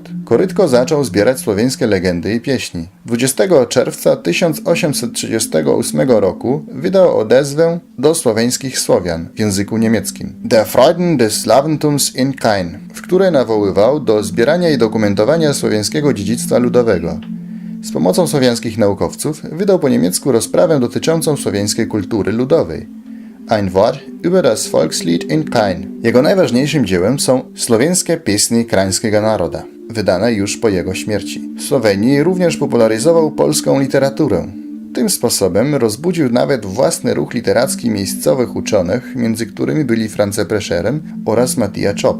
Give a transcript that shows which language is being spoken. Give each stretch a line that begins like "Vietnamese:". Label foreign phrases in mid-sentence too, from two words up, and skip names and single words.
Polish: Korytko zaczął zbierać słoweńskie legendy i pieśni. 20 czerwca 1838 roku wydał odezwę do słoweńskich Słowian w języku niemieckim Der Freuden des Slawentums in Kain, w której nawoływał do zbierania i dokumentowania słowiańskiego dziedzictwa ludowego. Z pomocą słowiańskich naukowców wydał po niemiecku rozprawę dotyczącą słowiańskiej kultury ludowej. Ein Wort über das Volkslied in Kain. Jego najważniejszym dziełem są Słowiańskie pieśni krańskiego naroda, wydane już po jego śmierci. W Słowenii również popularyzował polską literaturę. Tym sposobem rozbudził nawet własny ruch literacki miejscowych uczonych, między którymi byli France Prešeren oraz Matija Čop.